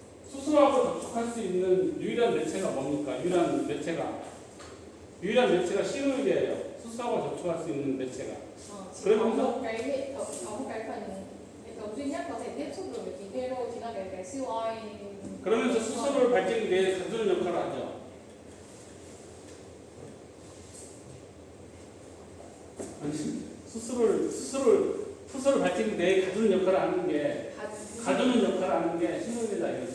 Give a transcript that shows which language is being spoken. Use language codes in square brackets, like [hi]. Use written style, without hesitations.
[ko] 수소하고 접촉할 수 있는 유일한 매체가 뭡니까? 유일한 매체가 신호율이에요. 수소하고 접촉할 수 있는 매체가. [vi] Chỉ có một cái hệ thống, có một cái hệ thống duy nhất có thể tiếp xúc được với khí hydro chính là cái siêu oil. [ko] 그러면서 수소를 발전기 내에 가두는 역할을 하죠. 수소를 발전기 내에 가두는 역할을 하는 게 가두는 역할을 하는 게 신호율이다.